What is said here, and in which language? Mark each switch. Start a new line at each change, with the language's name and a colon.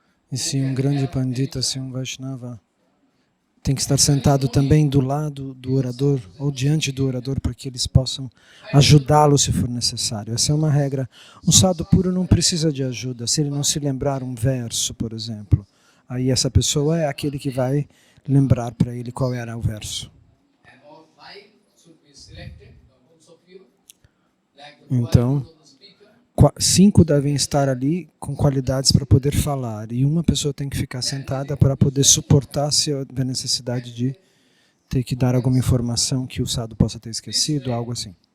Portuguese: E se um grande pandita, se um Vaishnava, tem que estar sentado também do lado do orador ou diante do orador para que eles possam ajudá-lo se for necessário. Essa é uma regra. Um sadhu puro não precisa de ajuda. Se ele não se lembrar um verso, por exemplo, aí essa pessoa é aquele que vai lembrar para ele qual era o verso.
English: And all 5 should be selected, also pure. Like the
Portuguese: Então,
English: quality of the speaker.
Portuguese: 5 devem estar ali com qualidades para poder falar. E uma pessoa tem que ficar sentada para poder suportar se houver necessidade de ter que dar alguma informação que o sadhu possa ter esquecido, algo assim.